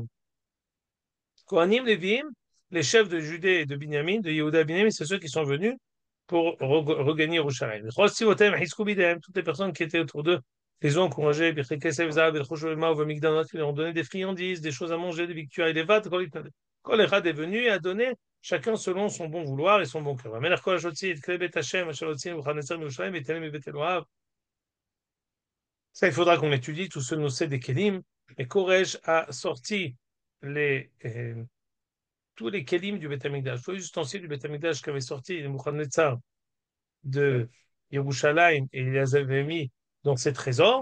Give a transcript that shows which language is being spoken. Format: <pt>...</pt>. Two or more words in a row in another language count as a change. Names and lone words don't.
<he>כהנים לויים,</he> <fr>les chefs de Judée et de Binyamin, de Yehuda et Binyamin, c'est ceux qui sont venus pour regagner Yerushalayim. Toutes les personnes qui étaient autour d'eux les ont encouragés, ils leur ont donné des friandises, des choses à manger, des victuailles, des vats.</fr> <he>כל אחד</he> <fr>est venu et a donné chacun selon son bon vouloir et son bon cœur. Ça, il faudra qu'on étudie tout ce nocé des Kélim. Et Koresh a sorti les, tous les Kélim du Beth Amikdash, tous les ustensiles du Beth Amikdash qu'avait sorti Nebuchadnezzar de Yerushalayim et il les avait mis dans ses trésors.</fr>